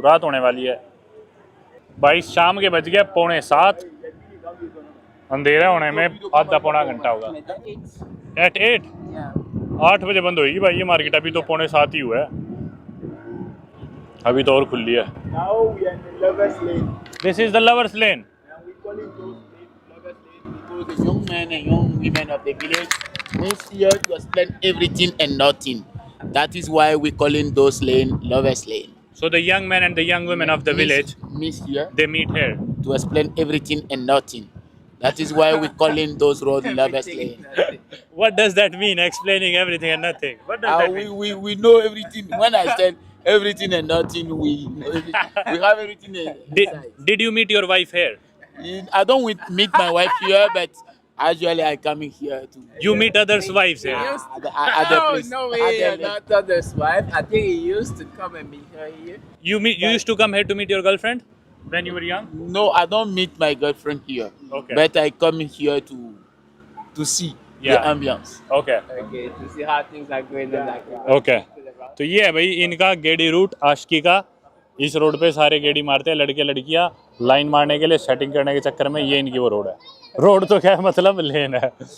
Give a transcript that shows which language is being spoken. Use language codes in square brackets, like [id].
[hi] रात होने वाली है भाई, शाम के बज गए 6:45। अंधेरा होने में आधा पौना घंटा होगा। एट 8 बजे बंद होगी भाई ये मार्केट। अभी तो 6:45 ही हुआ है, अभी तो और खुली है। [en] Now we are in the Lovers Lane. This is the lovers lane. And we call it those Lovers Lane Because the young men and young women of the village means here to explain everything and nothing. That is why we call in those lane Lovers Lane. So the young men and the young women of the village, Means here they meet here. to explain everything and nothing. That is why we call in those road Lovers Lane. What does that mean? Explaining everything and nothing. What does that mean? We know everything. When I said everything and nothing, we have everything inside. Did you meet your wife here? I don't meet my wife here, but usually I come in here to You meet others' wives here. other No, place. no way, you're not Toddler's wife. I think he used to come and meet her here. You used to come here to meet your girlfriend when you were young? No, I don't meet my girlfriend here. Okay. But I come in here to see Yeah. the ambience. Okay. Okay, to see how things are going on. Like, [hi] okay तो ये है भाई इनका गेड़ी root आशिकी का। इस road पे सारे गेड़ी मारते हैं लड़के लड़कियां लाइन मारने के लिए, सेटिंग करने के चक्कर में। ये इनकी वो रोड है। रोड तो क्या है, मतलब लेन है।